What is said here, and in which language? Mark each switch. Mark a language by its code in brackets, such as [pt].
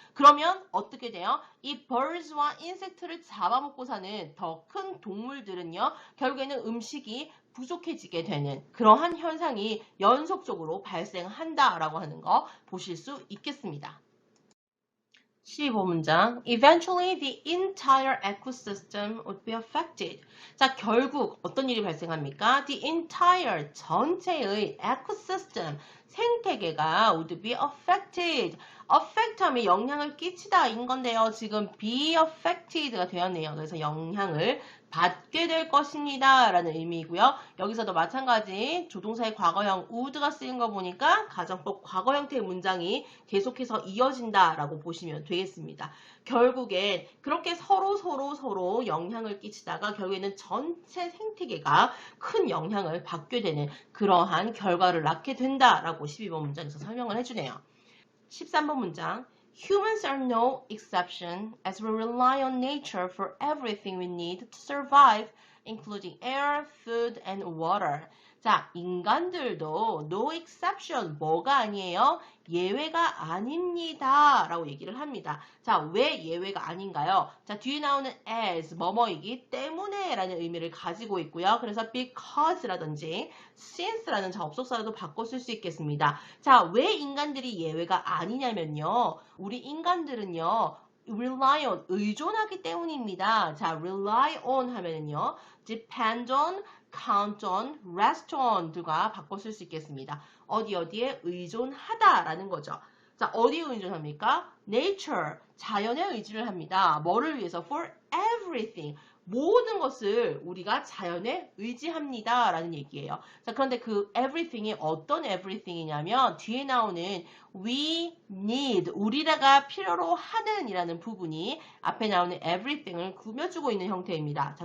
[ko] 그러면 어떻게 돼요? 이 birds와 insect를 잡아먹고 사는 더 큰 동물들은요, 결국에는 음식이 부족해지게 되는 그러한 현상이 연속적으로 발생한다라고 하는 거 보실 수 있겠습니다. 15문장. [en] Eventually, the entire ecosystem would be affected. [ko] 자, 결국 어떤 일이 발생합니까? [en] The entire, [ko] 전체의 [en] ecosystem, [ko] 생태계가 [en] would be affected. [ko] affect 하면 영향을 끼치다 인 건데요. 지금 [en] be affected [ko] 가 되었네요. 그래서 영향을 받게 될 것입니다. 라는 의미이고요. 여기서도 마찬가지 조동사의 과거형 would가 쓰인 거 보니까 가정법 과거 형태의 문장이 계속해서 이어진다 라고 보시면 되겠습니다. 결국엔 그렇게 서로 영향을 끼치다가 결국에는 전체 생태계가 큰 영향을 받게 되는 그러한 결과를 낳게 된다라고 12번 문장에서 설명을 해주네요. 13번 문장. [en] Humans are no exception as we rely on nature for everything we need to survive, including air, food, and water. [ko] 자, 인간들도 [en] no exception, [ko] 뭐가 아니에요? 예외가 아닙니다. 라고 얘기를 합니다. 자, 왜 예외가 아닌가요? 자, 뒤에 나오는 as, 뭐뭐이기 때문에 라는 의미를 가지고 있고요. 그래서 because라든지 since라는 접속사로도 바꿔 쓸 수 있겠습니다. 자, 왜 인간들이 예외가 아니냐면요. 우리 인간들은요. [en] rely on, [ko] 의존하기 때문입니다. 자, rely on 하면은요. [en] depend on, count on, rest on [ko] 들과 바꿔 쓸 수 있겠습니다. 어디에 의존하다라는 거죠. 자, 어디에 의존합니까? nature, 자연에 의지를 합니다. 뭐를 위해서? [en] for everything, [ko] 모든 것을 우리가 자연에 의지합니다 라는 얘기예요. 자, 그런데 그 everything이 어떤 everything이냐면 뒤에 나오는 [en] we need, [ko] 우리가 필요로 하는 이라는 부분이 앞에 나오는 everything을 꾸며주고 있는 형태입니다.